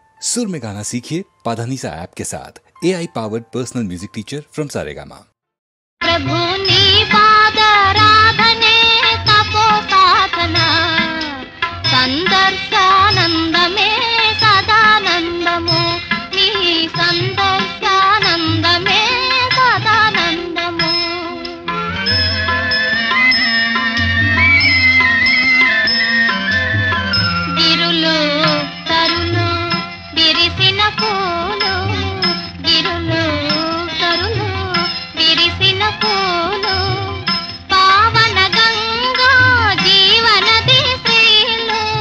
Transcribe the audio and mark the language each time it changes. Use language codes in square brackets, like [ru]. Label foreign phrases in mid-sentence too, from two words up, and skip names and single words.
[hi] सुर में गाना सीखिए पाधानीसा ऐप के साथ। [en] AI powered personal music teacher from [hi] सारेगामा। [te] ప్రభు నీ పాదారాధనే తపోసాధన సందర్శానందమే సదానందము నీ సందర్శానందమే సదానందము। గిరులో తరులో విరిసిన పూలో గిరులో తరులో విరిసిన పూలో పావన గంగా జీవనదీ శ్రీలో